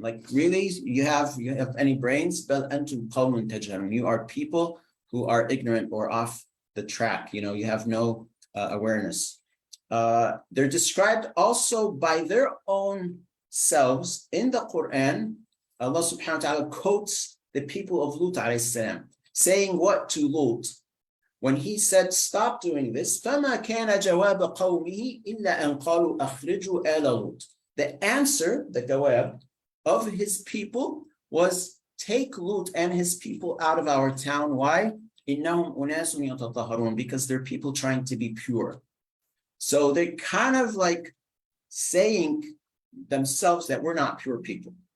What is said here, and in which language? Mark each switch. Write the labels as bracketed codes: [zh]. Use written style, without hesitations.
[en] Like, really, you have any brains? You are people who are ignorant or off the track. You have no awareness. They're described also by their own selves in the Quran. Allah subhanahu wa ta'ala quotes the people of Lut alayhi salam, saying what to Lut? When he said, stop doing this, [ar] فَمَا كَانَ جَوَابَ قَوْمِهِ إِلَّا أَنْ قَالُوا أَخْرِجُوا آلَ لُوطٍ. [en] The answer, the jawab of his people was, take Lut and his people out of our town. Why? [ar] إِنَّهُمْ أُنَاسٌ يَتَطَهَّرُونَ, [en] because they're people trying to be pure. So they're kind of like saying themselves that we're not pure people.